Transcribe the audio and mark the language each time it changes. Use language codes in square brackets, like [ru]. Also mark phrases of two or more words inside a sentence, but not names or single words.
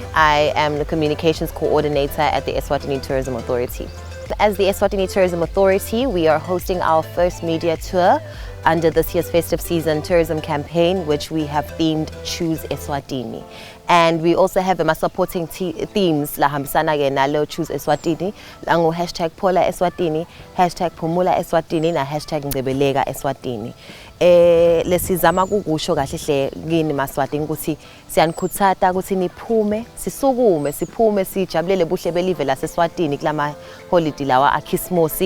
[en] I am the Communications Coordinator at the Eswatini Tourism Authority. As the Eswatini Tourism Authority, we are hosting our first media tour under this year's festive season tourism campaign, which we have themed Choose Eswatini. And we also have supporting themes [ss] la hambisana ke nalo [en] Choose Eswatini, lango hashtag Pola Eswatini, hashtag Phumula Eswatini na hashtag Ngcebeleka Eswatini. [ss] Lesizama kukusho kahle hle kini Maswati ukuthi siyanikhuthaza ukuthi niphume siphume sijabulele buhle belive laseSwatini kulama holiday lawa aKhismosi.